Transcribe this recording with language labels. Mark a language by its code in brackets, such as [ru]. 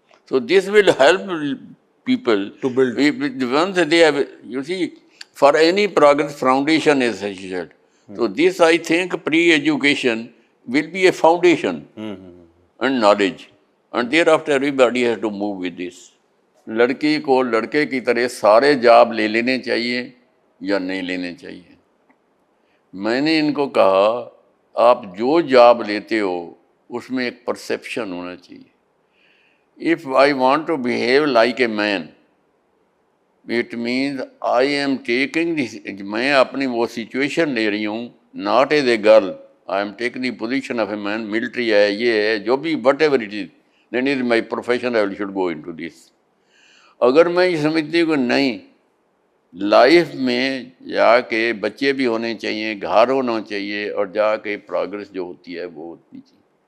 [en] So this will help people To build. Once they have, you see, for any progress, foundation is essential. So this, I think, pre-education will be a foundation and knowledge, and thereafter everybody has to move with this. [ur] لڑکی کو لڑکے کی طرح سارے job لے لینے چاہیے یا نہیں لینے چاہیے. میں نے ان کو کہا آپ جو جاب لیتے ہو اس میں ایک پرسیپشن ہونا چاہیے. [en] If I want to behave like a man, it means I am taking this, [ur] میں اپنی وہ سچویشن لے رہی ہوں, [en] not as a girl, I am taking the position of a man, military [ur] ہے, یہ ہے, جو بھی [en] whatever it is, then it is my profession, I should go into this. [ur] اگر میں یہ سمجھتی ہوں کہ نہیں, لائف میں جا کے بچے بھی ہونے چاہیے, گھر ہونا چاہیے, اور جا کے پروگرس جو ہوتی ہے وہ ہوتی چاہیے.